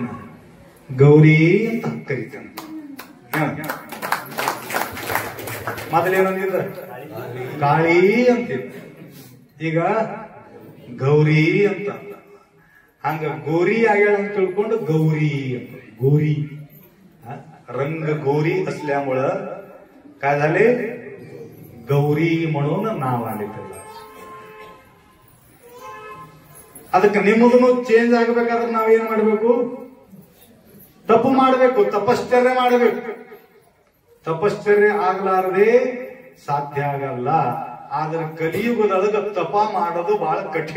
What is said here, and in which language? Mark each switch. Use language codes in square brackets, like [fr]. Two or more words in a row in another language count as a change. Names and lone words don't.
[kn] ಗೌರಿ ಅಂತ ಕರೀತಾನ. ಮೊದಲೇನಂದಿದ್ದ? ಕಾಳಿ ಅಂತಿದ್ದ. ಈಗ ಗೌರಿ ಅಂತ. ಹಂಗ ಗೋರಿ ಆಗ್ಯಾಳ ಅಂತ ತಿಳ್ಕೊಂಡು गौरी ಅಂತ. [mr] गोरी रंग गोरी असल्यामुळं काय झाले? गौरी म्हणून नाव आले त्याला. [kn] ಅದಕ್ಕೆ ನಿಮ್ಮದನ್ನು ಚೇಂಜ್ ಆಗಬೇಕಾದ್ರೆ ನಾವೇನ್ ಮಾಡಬೇಕು? ತಪ್ಪು ಮಾಡಬೇಕು, ತಪಶ್ಚರ್ಯ ಮಾಡಬೇಕು. ತಪಶ್ಚರ್ಯ ಆಗ್ಲಾರದೆ ಸಾಧ್ಯ ಆಗಲ್ಲ. ಆದ್ರೆ ಕಲಿಯುಗದೊಳಗ ತಪ ಮಾಡೋದು ಬಹಳ ಕಠಿಣ.